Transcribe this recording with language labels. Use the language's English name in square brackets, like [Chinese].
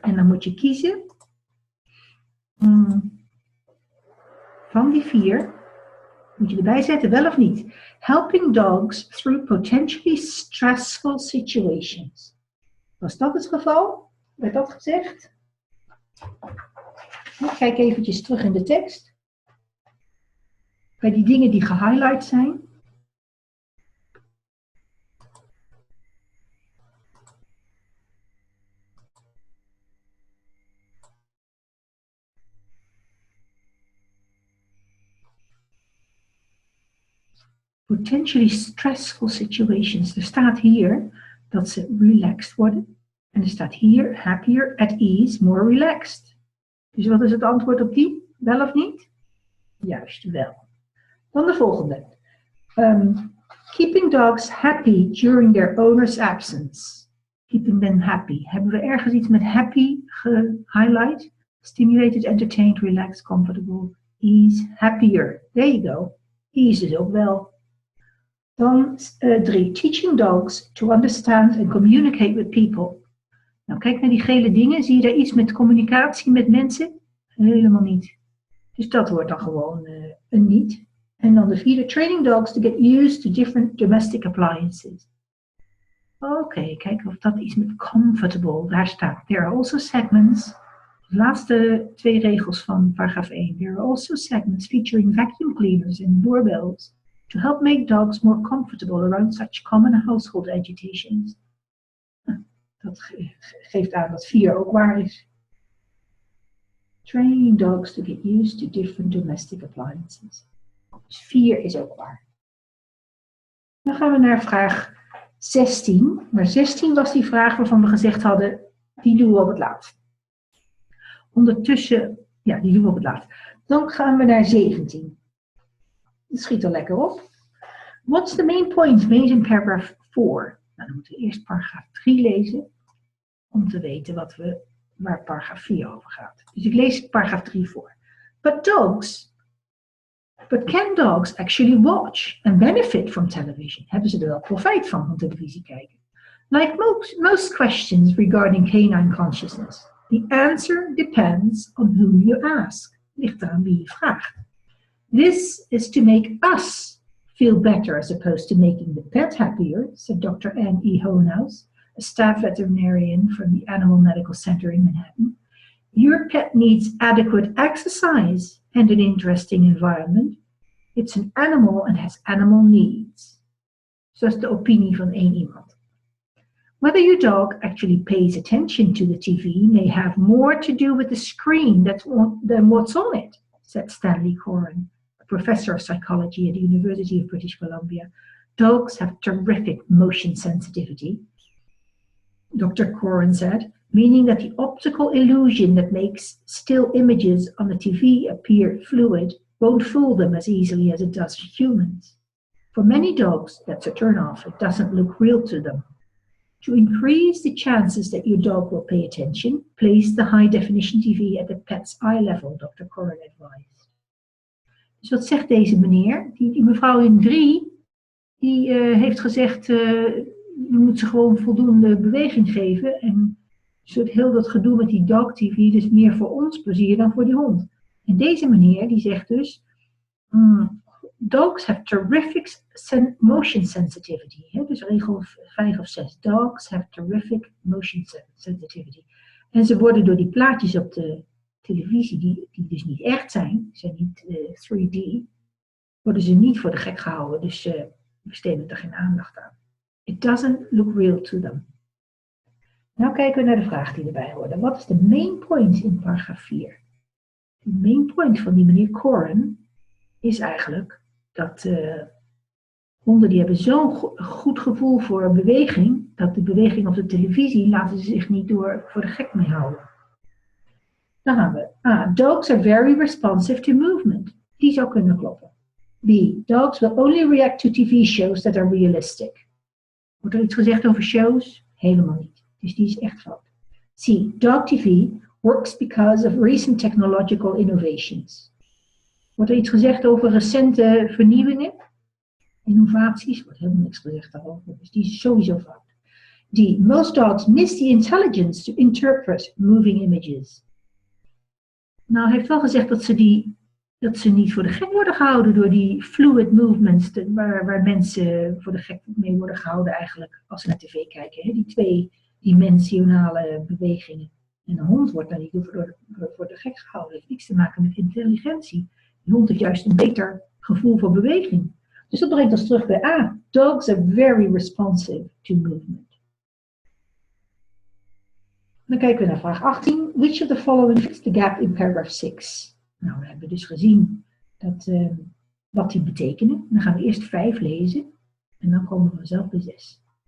[Dutch] En dan moet je kiezen van die 4. Moet je erbij zetten, wel of niet. [English] Helping dogs through potentially stressful situations. [Dutch] Was dat het geval? Werd dat gezegd? Ik kijk eventjes terug in de tekst. Bij die dingen die gehighlight zijn. [English] Potentially stressful situations. [Dutch] Er staat hier dat ze relaxed worden. En er staat hier [English] happier, at ease, more relaxed. [Dutch] Dus wat is het antwoord op die? Wel of niet? Juist, wel. Dan de volgende. [English] Keeping dogs happy during their owner's absence. Keeping them happy. [Dutch] Hebben we ergens iets met happy gehighlight? [English] Stimulated, entertained, relaxed, comfortable, ease, happier. There you go. [Dutch] Ease is ook wel. Dan 3. [English] Teaching dogs to understand and communicate with people. [Dutch] Nou, kijk naar die gele dingen. Zie je daar iets met communicatie met mensen? Helemaal niet. Dus dat wordt dan gewoon een niet. En dan de 4. Training dogs to get used to different domestic appliances. Oké, kijken of dat iets met comfortable. Daar staat. [English] There are also segments. [Dutch] De laatste 2 regels van paragraaf 1. [English] There are also segments featuring vacuum cleaners and doorbells to help make dogs more comfortable around such common household agitations. [Dutch] Dat geeft aan dat 4 ook waar is. [English] Training dogs to get used to different domestic appliances. [Dutch] Dus 4 is ook waar. Dan gaan we naar vraag 16. Maar 16 was die vraag waarvan we gezegd hadden, die doen we op het laatst. Ondertussen, ja, die doen we op het laatst. Dan gaan we naar 17. Het schiet al lekker op. [English] What's the main point made in paragraph 4? [Dutch] Nou, dan moeten we eerst paragraaf 3 lezen. Om te weten waar paragraaf 4 over gaat. Dus ik lees paragraaf 3 voor. [English] But can dogs actually watch and benefit from television? [Dutch] Hebben ze er wel profijt van televisie kijken? [English] Like most questions regarding canine consciousness, the answer depends on whom you ask. [Dutch] Ligt eraan wie je vraagt. [English] This is to make us feel better as opposed to making the pet happier, said Dr. Anne E. Hohenhaus, a staff veterinarian from the Animal Medical Center in Manhattan. Your pet needs adequate exercise and an interesting environment. It's an animal and has animal needs. [Dutch] Zo is de opinie van één iemand. [English] Whether your dog actually pays attention to the TV may have more to do with the screen than what's on it, said Stanley Coren, a professor of psychology at the University of British Columbia. Dogs have terrific motion sensitivity, Dr. Coren said, meaning that the optical illusion that makes still images on the TV appear fluid won't fool them as easily as it does for humans. For many dogs, that's a turn-off. It doesn't look real to them. To increase the chances that your dog will pay attention, place the high-definition TV at the pet's eye level, Dr. Coren advised. [Dutch] Dus wat zegt deze meneer? Die mevrouw in 3, die heeft gezegd, je moet ze gewoon voldoende beweging geven. En heel dat gedoe met die dog TV, dus meer voor ons plezier dan voor die hond. En deze meneer, die zegt dus, [English] dogs have terrific motion sensitivity. [Dutch] Dus regel 5 of 6. [English] Dogs have terrific motion sensitivity. [Dutch] En ze worden door die plaatjes op de televisie, die dus niet echt zijn niet 3D, worden ze niet voor de gek gehouden. Dus ze besteden er geen aandacht aan. [English] It doesn't look real to them. [Dutch] Nou kijken we naar de vraag die erbij hoorde. Wat is de main point in paragraaf 4? De main point van die meneer Coren is eigenlijk dat honden die hebben zo'n goed gevoel voor beweging, dat de beweging op de televisie laten ze zich niet voor de gek mee houden. Dan gaan we. [English] Dogs are very responsive to movement. [Dutch] Die zou kunnen kloppen. [English] B. Dogs will only react to TV shows that are realistic. [Dutch] Wordt er iets gezegd over shows? Helemaal niet. Dus die is echt fout. C. [English] Dog TV works because of recent technological innovations. [Dutch] Wordt er iets gezegd over recente vernieuwingen? Innovaties? Wordt helemaal niks gezegd daarover. Dus die is sowieso fout. D. [English] Most dogs miss the intelligence to interpret moving images. [Dutch] Nou, hij heeft wel gezegd dat ze niet voor de gek worden gehouden door die fluid movements, waar mensen voor de gek mee worden gehouden eigenlijk als ze naar tv kijken. Hè? Die tweedimensionale bewegingen. En een hond wordt daar niet voor de gek gehouden. Dat heeft niks te maken met intelligentie. Die hond heeft juist een beter gevoel voor beweging. Dus dat brengt ons terug bij A. [English] Dogs are very responsive to movement. [Dutch] Dan kijken we naar vraag 18. [English] Which of the following fills the gap in paragraph 6? [Dutch] Nou, we hebben dus gezien wat die betekenen. Dan gaan we eerst 5 lezen. En dan komen we vanzelf bij 6.